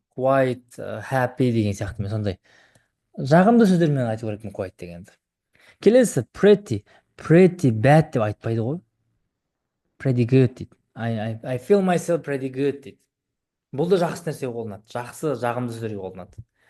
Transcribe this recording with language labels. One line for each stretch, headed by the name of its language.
English: quite happy
Kazakh: деген сияқты мен сондай жағымды сөздермен айту керекпін quite дегенді. Келесі
English: pretty bad
Kazakh: деп айтпайды ғой.
English: Pretty good
Kazakh: дейді.
English: I feel myself pretty good дейді.
Kazakh: Бұл да жақсы нәрсеге қолданады. Жақсы, жағымды сөздерге қолданады.